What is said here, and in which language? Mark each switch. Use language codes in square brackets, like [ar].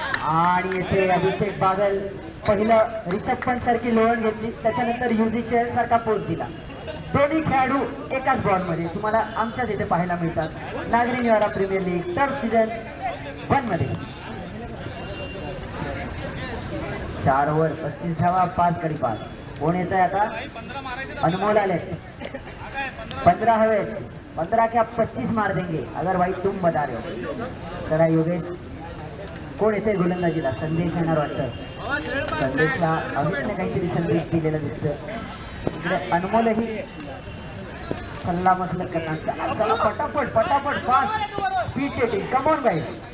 [mr] आणि येथे अभिषेक बागल पहिलं रिषभ पंत सारखी लोळण घेतली, त्याच्यानंतर युजी चहल सारखा पोच दिला. दोन्ही खेळाडू एकाच बॉल मध्ये तुम्हाला आमच्याच इथे पाहायला मिळतात. नागरी निवारा प्रीमियर लीग टर्फ सीझन 1 मध्ये 4 ओव्हर 35 धावा, 5 गडी बाद. कोण येत आहे आता? अनमोल आले. 15 हवे, [hi] 15 क्या 25 मार देंगे अगर भाई तुम बता रहे हो. [mr] चला योगेश, कोण येते गोलंदाजीला? संदेश येणार वाटतं. संदेशला अमितने काहीतरी संदेश दिलेला दिसतं. इकडे अनमोलही सल्ला मसलत करणार. चला पटापट पटापट [en] Fast speed टेटिंग, come on guys.